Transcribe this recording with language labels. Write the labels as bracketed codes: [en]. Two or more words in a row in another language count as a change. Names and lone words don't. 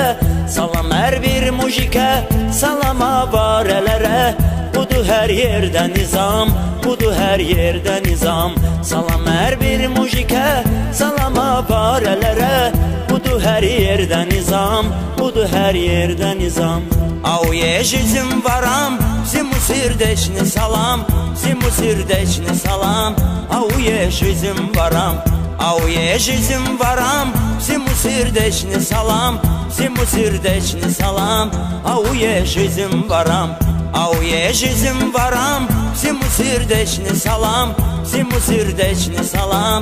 [az] Salam hər bir mujikə, salam avarələrə, budur hər yerdə nizam, budur hər yerdə nizam. Salam hər bir mujikə, salam avarələrə, budur hər yerdə nizam, budur hər yerdə nizam. [ru] Auye жизнь varam, всему сердечный салам, всему сердечный салам. Auye жизнь varam, auye жизнь varam, всему сердечный салам, всему сердечный салам. Auye жизнь varam, auye жизнь varam, всему сердечный салам, всему сердечный салам.